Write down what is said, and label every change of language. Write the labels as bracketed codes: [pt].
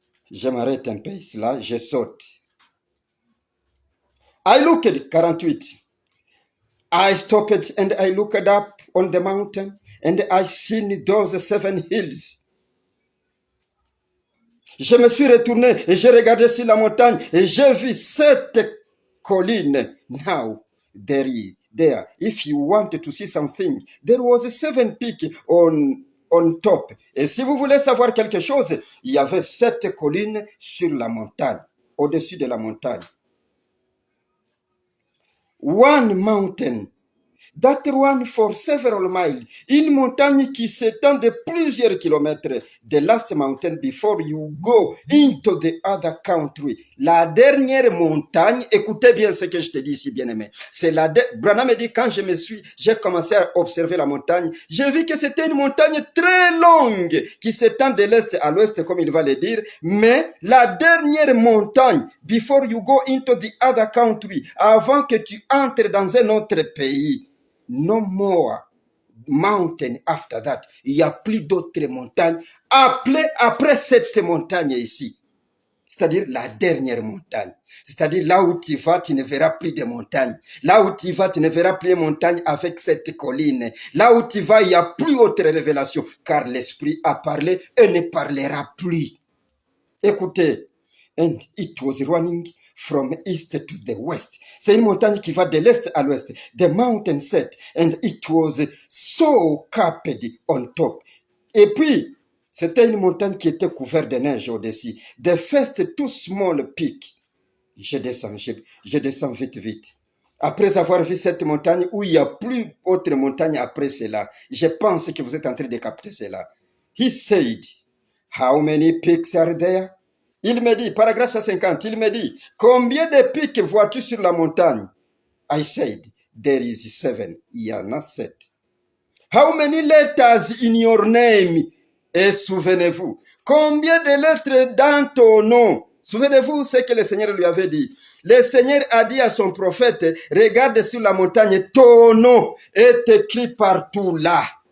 [fr] Je m'arrête un peu ici, là, je saute. [en] I looked, 48. I stopped and I looked up on the mountain and I seen those 7 hills. [fr] Je me suis retourné et j'ai regardé sur la montagne et j'ai vu 7 collines. [en] Now, there, if you want to see something, there was 7 peaks on top. [fr] Et si vous voulez savoir quelque chose, il y avait 7 collines sur la montagne, au-dessus de la montagne. [en] One mountain that ran for several miles, [fr] une montagne qui s'étend de plusieurs kilomètres. [en] The last mountain before you go into the other country. [fr] La dernière montagne, écoutez bien ce que je te dis ici, bien-aimé. C'est Branham me dit, quand j'ai commencé à observer la montagne, j'ai vu que c'était une montagne très longue qui s'étend de l'est à l'ouest, comme il va le dire. Mais la dernière montagne, [en] before you go into the other country, [fr] avant que tu entres dans un autre pays, [en] no more mountain after that. [fr] Il n'y a plus d'autres montagnes après cette montagne ici. C'est-à-dire la dernière montagne. C'est-à-dire là où tu vas, tu ne verras plus de montagnes. Là où tu vas, tu ne verras plus de montagnes avec cette colline. Là où tu vas, il n'y a plus autre révélation, car l'Esprit a parlé et ne parlera plus. Écoutez, [en] and it was running from east to the west. [fr] C'est une montagne qui va de l'est à l'ouest. [en] The mountain set and it was so capped on top. [fr] Et puis, c'était une montagne qui était couverte de neige au-dessus. [en] The first 2 small peaks. [fr] Je descends vite. Après avoir vu cette montagne où il n'y a plus autre montagne après cela, je pense que vous êtes en train de capter cela. [en] He said, how many peaks are there? [fr] Il me dit, paragraphe 150, il me dit, combien de pics vois-tu sur la montagne? [en] I said, there is 7. [fr] Il y en a 7. [en] How many letters in your name? [fr] Et souvenez-vous, combien de lettres dans ton nom? Souvenez-vous ce que le Seigneur lui avait dit. Le Seigneur a dit à son prophète, regarde sur la montagne, ton nom est écrit partout là.